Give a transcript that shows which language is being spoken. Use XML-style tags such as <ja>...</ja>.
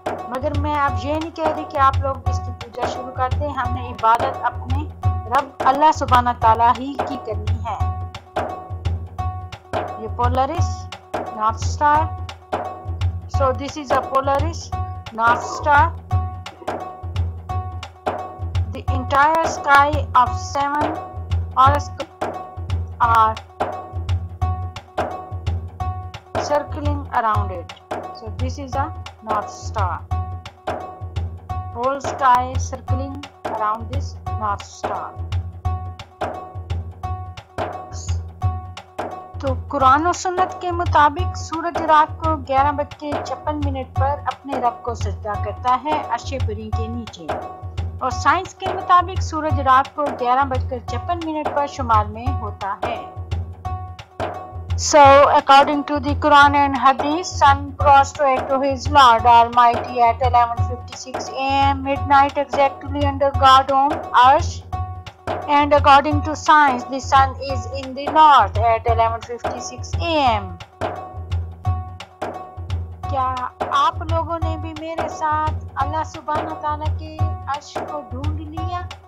<hi>मगर मैं अब ये नहीं कह रही कि आप लोग इसकी पूजा शुरू कर दें, हमने इबादत अपने रब अल्लाह सुब्हाना ताला ही की करनी है।</hi> <en>ये Polaris north star, so this is a Polaris North Star. The entire sky of 7 horoscopes are circling around it. So this is a North Star. Whole sky circling around this North Star.</en> <hi>तो कुरान और सुन्नत के मुताबिक सूरज रात को 11:56 पर अपने रब को सजदा करता है अर्शे बरी के नीचे, और साइंस के मुताबिक सूरज रात को 11:56 पर शुमाल में होता है।</hi> <en>So according to the Quran and Hadith, sun prostrate to his Lord Almighty at 11:56 a.m. midnight exactly under God Om Arsh. And according to science, the sun is in the north at 11:56 a.m.</en> <hi>क्या आप लोगों ने भी मेरे साथ अल्लाह सुब्हाना ताला के अर्श को ढूंढ लिया?</hi>